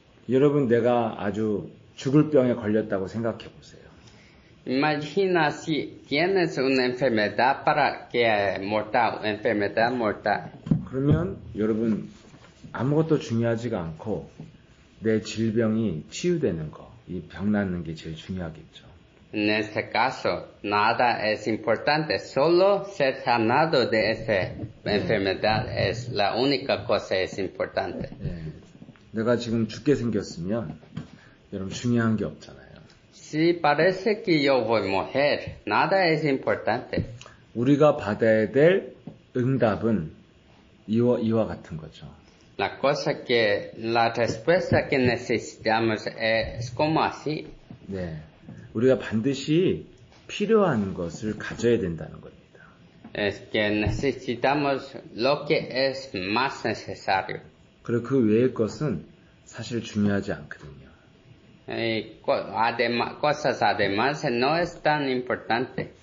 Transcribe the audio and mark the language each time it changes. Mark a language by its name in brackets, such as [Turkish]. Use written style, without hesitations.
[Korean] 여러분 내가 아주 죽을 병에 걸렸다고 생각해 보세요. [Spanish] Imagina si tienes una enfermedad para que mortal, enfermedad mortal. [Korean] 그러면 여러분 아무것도 중요하지가 않고 내 질병이 치유되는 거, 이 병 낫는 게 제일 중요하겠죠. [Spanish] En este caso, nada es importante, solo ser sanado de esa enfermedad es la única cosa es importante. [Korean] 네. 내가 지금 죽게 생겼으면 여러분 중요한 게 없잖아요. [Spanish] Si parece que yo voy a morir, nada es importante. [Korean] 우리가 받아야 될 응답은 이와 같은 거죠. [Spanish] La cosa que, la respuesta que necesitamos es como así. [Korean] 네. 우리가 반드시 필요한 것을 가져야 된다는 겁니다. [Spanish] Es que necesitamos lo que es más necesario. [Korean] 그리고 그 외의 것은 사실 중요하지 않거든요. [Spanish] Cosas además no es tan importante.